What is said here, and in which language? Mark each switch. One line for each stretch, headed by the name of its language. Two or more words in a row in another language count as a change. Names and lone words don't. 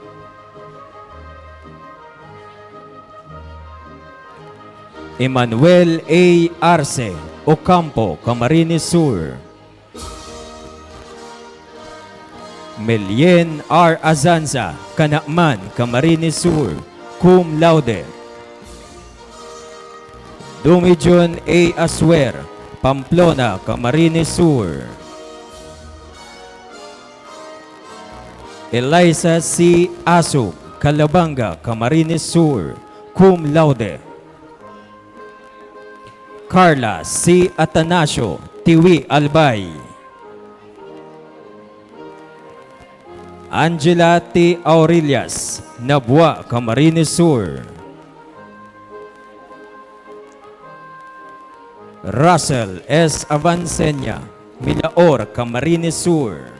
English: Emmanuel A. Arce, Ocampo, Camarines Sur. Melien R. Azanza, Canakman, Camarines Sur,
Latin: cum laude.
English: Dumijon A. Aswer, Pamplona, Camarines Sur. Eliza C. Asuk, Calabanga, Camarines Sur,
Latin: cum laude.
English: Carla C. Atanasio, Tiwi, Albay. Angela T. Aurelias, Nabua, Camarines Sur. Russell S. Avancenia, Milaor, Camarines Sur.